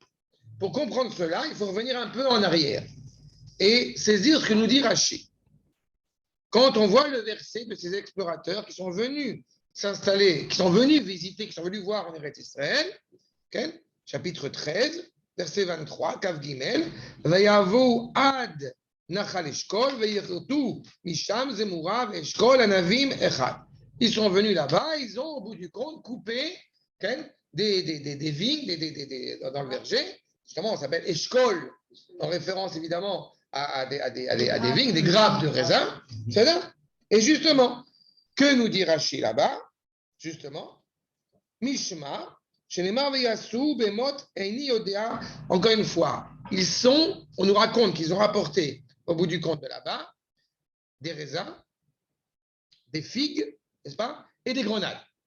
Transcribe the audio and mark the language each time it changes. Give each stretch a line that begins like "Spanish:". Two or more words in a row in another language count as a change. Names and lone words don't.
French: Pour comprendre cela, il faut revenir un peu en arrière. et saisir ce que nous dit Rashi. Quand on voit le verset de ces explorateurs qui sont venus s'installer, qui sont venus visiter, qui sont venus voir en Eretz Israël, okay, chapitre 13, verset 23,
Hebrew: כ"ג, ויבאו עד נחל אשכל, ויכרתו משם זמורה, ואשכול ענבים אחד.
French: Ils sont venus là-bas, ils ont au bout du compte coupé okay, des vignes dans le verger. Justement, on s'appelle Eshkol, en référence évidemment à des vignes, des grappes de raisin. C'est là. Et justement, que nous dit Rashi là-bas? Justement, Mishma, encore une fois, on nous raconte qu'ils ont rapporté au bout du compte de là-bas des raisins, des figues, n'est-ce pas, et des grenades.